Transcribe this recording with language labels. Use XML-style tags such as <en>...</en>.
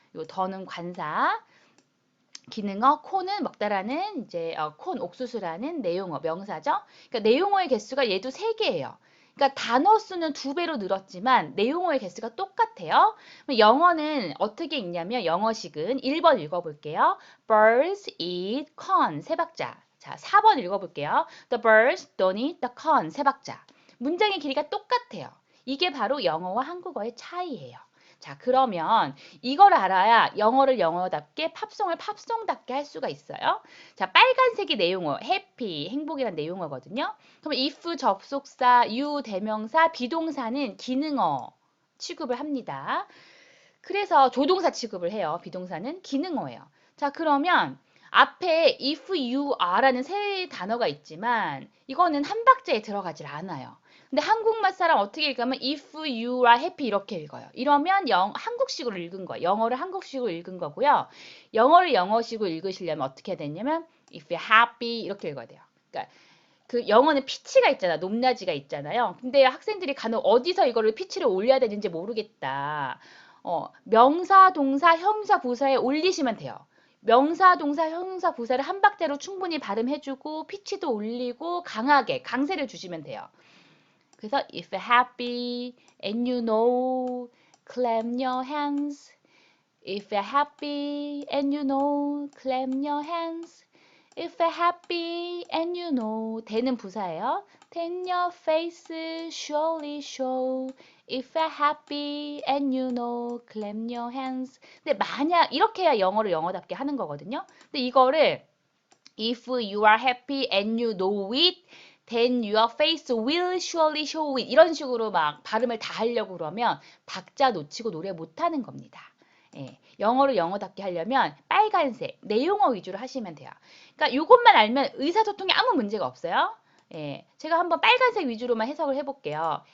<ko>요 더는 관사. 기능어 콘은 먹다라는 이제 콘 옥수수라는 내용어 명사죠. 그러니까 내용어의 개수가 얘도 3개예요. 그러니까 단어 수는 2배로 늘었지만 내용어의 개수가 똑같아요. 영어는 어떻게 읽냐면 영어식은 1번 읽어볼게요.</ko> <en>Birds eat corn</en> <ko>세 박자. 자, 4번 읽어볼게요.</ko> <en>The birds don't eat the corn</en> <ko>세 박자. 문장의 길이가 똑같아요. 이게 바로 영어와 한국어의 차이예요. 자, 그러면 이걸 알아야 영어를 영어답게 팝송을 팝송답게 할 수가 있어요. 자, 빨간색이 내용어, happy, 행복이란 내용어거든요. 그럼 if 접속사, you 대명사, 비동사는 기능어 취급을 합니다. 그래서 조동사 취급을 해요. 비동사는 기능어예요. 자, 그러면 앞에 if you are라는 세 단어가 있지만 이거는 한 박자에 들어가질 않아요. 근데 한국말 사람 어떻게 읽으면</ko> <en>if you are happy</en> <ko>이렇게 읽어요. 이러면 한국식으로 읽은 거예요. 영어를 한국식으로 읽은 거고요. 영어를 영어식으로 읽으시려면 어떻게 해야 되냐면</ko> <en>if you're happy</en> <ko>이렇게 읽어야 돼요. 그러니까 그 영어는 피치가 있잖아. 높낮이가 있잖아요. 근데 학생들이 간혹 어디서 이거를 피치를 올려야 되는지 모르겠다. 명사, 동사, 형사, 부사에 올리시면 돼요. 명사, 동사, 형사, 부사를 한 박자로 충분히 발음해주고 피치도 올리고 강하게 강세를 주시면 돼요.</ko> <en>그래서 if you're happy and you know, clap your hands. If you're happy and you know, clap your hands. If you're happy and you know,</en> <ko>대는 부사예요.</ko> <en>Then your face surely show. If you're happy and you know, clap your hands.</en> <ko>근데 만약 이렇게 해야 영어를 영어답게 하는 거거든요. 근데 이거를</ko> <en>if you are happy and you know it, then your face will surely show it.</en> <ko>이런 식으로 막 발음을 다 하려고 그러면 박자 놓치고 노래 못하는 겁니다. 예, 영어를 영어답게 하려면 빨간색, 내용어 위주로 하시면 돼요. 그러니까 이것만 알면 의사소통에 아무 문제가 없어요. 예, 제가 한번 빨간색 위주로만 해석을 해볼게요.</ko>